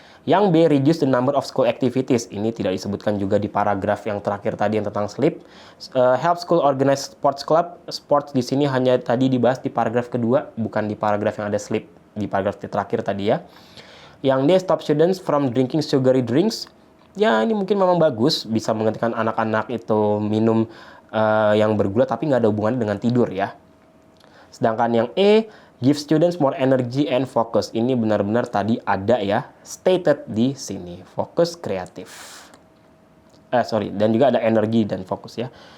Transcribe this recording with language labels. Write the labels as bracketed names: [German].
[Indonesian] Yang B, [English] reduce the number of school activities. [Indonesian] Ini tidak disebutkan juga di paragraf yang terakhir tadi yang tentang sleep. [English] Help school organize sports club. [Indonesian] Sports di sini hanya tadi dibahas di paragraf kedua, bukan di paragraf yang ada sleep di paragraf terakhir tadi ya. Yang D, [English] stop students from drinking sugary drinks. [Indonesian] Ya, ini mungkin memang bagus, bisa menghentikan anak-anak itu minum yang bergula, tapi nggak ada hubungannya dengan tidur ya. Sedangkan yang E, [English] give students more energy and focus. [Indonesian] Ini benar-benar tadi ada ya, stated di sini. Fokus kreatif. Dan juga ada energi dan fokus ya.